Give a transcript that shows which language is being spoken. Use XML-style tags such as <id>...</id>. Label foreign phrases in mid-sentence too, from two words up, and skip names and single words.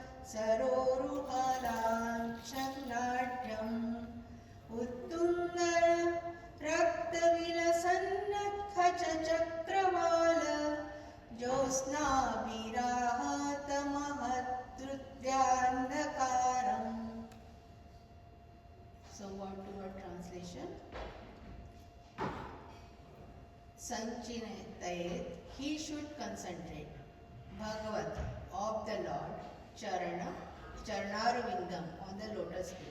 <sa>सरोरुहलाञ्छनाढ्यम् उत्तुङ्ग रक्तविलसन्नखचक्रवाल ज्योत्स्ना विरहत महद्हृद्यान्धकारम्.</sa> <en>So word to word translation. Sanchitayet, he should concentrate. Bhagavat, of the Lord.</en> <sa>चरण, चरणारविन्दम्,</sa> <en>on the lotus feet.</en>